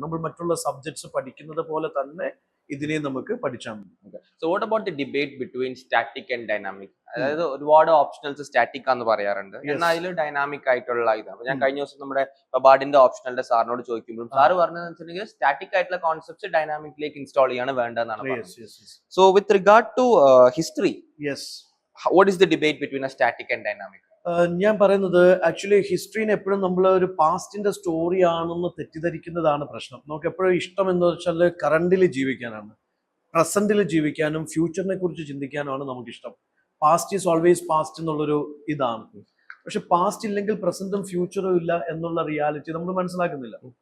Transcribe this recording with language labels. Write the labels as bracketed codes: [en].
[ml] നമ്മൾ മറ്റുള്ള സബ്ജക്ട്സ് പഠിക്കുന്നത് പോലെ തന്നെ ഇതിനെ നമുക്ക് പഠിച്ചാൽ മതി. [en] So what about the debate between static and dynamic? [ml] അതായത് ഒരുപാട് ഓപ്ഷണൽസ് സ്റ്റാറ്റിക് ആണെന്ന് പറയാറുണ്ട്, എന്നാൽ അതിൽ ഡൈനാമിക് ആയിട്ടുള്ള ഇതാണ്. ഞാൻ കഴിഞ്ഞ ദിവസം നമ്മുടെ പബാഡിന്റെ ഓപ്ഷണലിന്റെ സാറിനോട് ചോദിക്കുമ്പോഴും സാറ് പറഞ്ഞതെന്ന് വെച്ചിട്ടുണ്ടെങ്കിൽ സ്റ്റാറ്റിക് ആയിട്ടുള്ള കോൺസെപ്റ്റ്സ് ഡൈനാമിക്കിലേക്ക് ഇൻസ്റ്റാൾ ചെയ്യാണ് വേണ്ടതെന്നാണ് പറഞ്ഞത്. So with regard to history, [en] what is the debate between a static and dynamic? [ml] ഞാൻ പറയുന്നത് ആക്ച്വലി ഹിസ്റ്ററിനെ എപ്പോഴും നമ്മൾ ഒരു പാസ്റ്റിന്റെ സ്റ്റോറി ആണെന്ന് തെറ്റിദ്ധരിക്കുന്നതാണ് പ്രശ്നം. നമുക്ക് എപ്പോഴും ഇഷ്ടം എന്ന് വെച്ചാൽ കറണ്ടിൽ ജീവിക്കാനാണ്, പ്രസന്റിൽ ജീവിക്കാനും ഫ്യൂച്ചറിനെ കുറിച്ച് ചിന്തിക്കാനുമാണ് നമുക്കിഷ്ടം. [en] past is always past [ml] എന്നുള്ളൊരു ഇതാണ്. പക്ഷെ പാസ്റ്റ് ഇല്ലെങ്കിൽ പ്രസന്റും ഫ്യൂച്ചറും ഇല്ല എന്നുള്ള റിയാലിറ്റി നമ്മൾ മനസ്സിലാക്കുന്നില്ല.